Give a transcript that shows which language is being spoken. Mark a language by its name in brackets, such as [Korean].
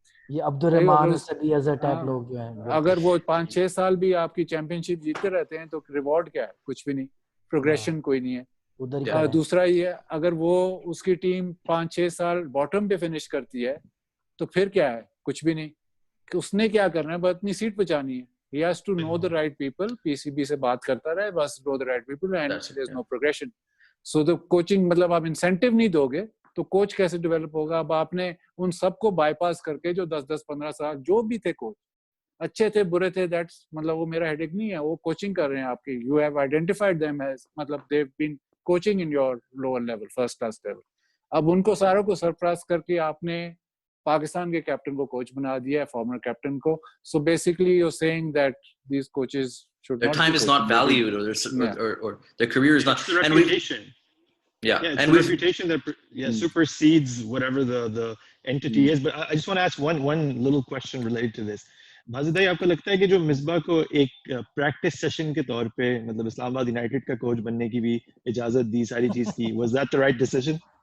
[Hindi] ये अब्दुल रहमान सभी अजहर टाइप लोग जो हैं, अगर वो 5-6 साल भी आपकी चैंपियनशिप जीतते रहते हैं तो रिवॉर्ड क्या है? कुछ भी नहीं, प्रोग्रेशन कोई नहीं है. उधर दूसरा ये, अगर वो उसकी टीम 5-6 साल बॉटम पे फिनिश करती है तो फिर क्या है? कुछ भी नहीं. उसने क्या करना है? बस अपनी सीट बचानी है. [English] He has to know the right people. [Hindi] PCB से बात करता रहे, [English] बस know the right people, and there's no progression. So the coaching [Hindi] मतलब आप इंसेंटिव नहीं दोगे तो कोच कैसे डेवलप होगा? अब आपने उन सबको बाईपास करके जो 10-15 साल जो भी थे कोच, अच्छे थे बुरे थे, दैट्स मतलब वो मेरा हेडेक नहीं है. वो कोचिंग कर रहे हैं आपकी. [English] You have identified them as मतलब they have been coaching in your lower level, first class level. [Hindi] अब उनको सारों को सरप्राइज करके आपने पाकिस्तान के कैप्टन को कोच बना दिया है, फॉर्मर कैप्टन को. [English] So basically you are saying that these coaches should their time is not valued, or their career is not. It's the reputation. It's and the reputation that supersedes whatever the entity is. But I just want to ask one little question related to this. [Hindi] Wajid भाई, आपको लगता है कि जो मिसबाह को एक practice session के तौर पे मतलब इस्लामाबाद यूनाइटेड का कोच बनने की भी इजाजत दी, सारी चीज की, [English] was that the right decision?